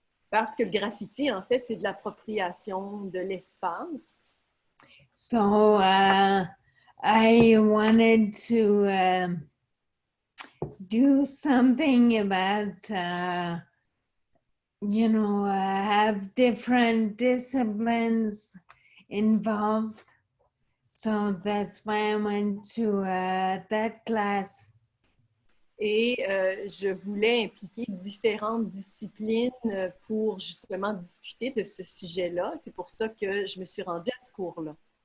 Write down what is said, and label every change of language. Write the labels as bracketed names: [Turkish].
[French] Parce que le graffiti, en fait, c'est de l'appropriation de l'espace. [English] So I wanted to do something about, have different disciplines involved. So that's why I went to that class. [French] Et je voulais impliquer différentes disciplines pour justement discuter de ce sujet-là. C'est pour ça que je me suis rendue à ce cours-là.